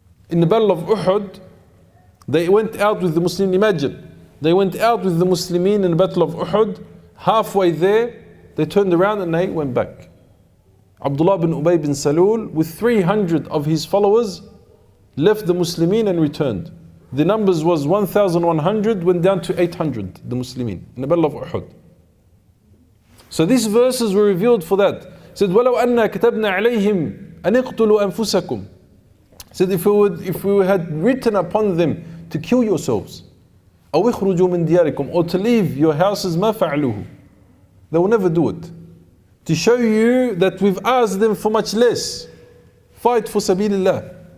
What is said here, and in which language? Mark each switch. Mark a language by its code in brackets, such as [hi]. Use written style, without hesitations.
[en] In the Battle of Uhud, they went out with the Muslims, imagine, they went out with the Muslimin in the Battle of Uhud, halfway there, they turned around and they went back. Abdullah bin Ubay bin Salul, with 300 of his followers, left the Muslimin and returned. The numbers was 1,100, went down to 800, the Muslimin, in the Battle of Uhud. So these verses were revealed for that. It said, [ar] وَلَوْ أَنَّا كَتَبْنَا عَلَيْهِمْ أَنِ اقْتُلُوا أَنفُسَكُمْ. [en] Said, if we had written upon them to kill yourselves, [ar] أَوْ اخْرُجُوا مِنْ دِيَارِكُمْ, [en] or to leave your houses, [ar] مَا فَعَلُوهُ. [en] They will never do it. To show you that we've asked them for much less. Fight for sabilillah.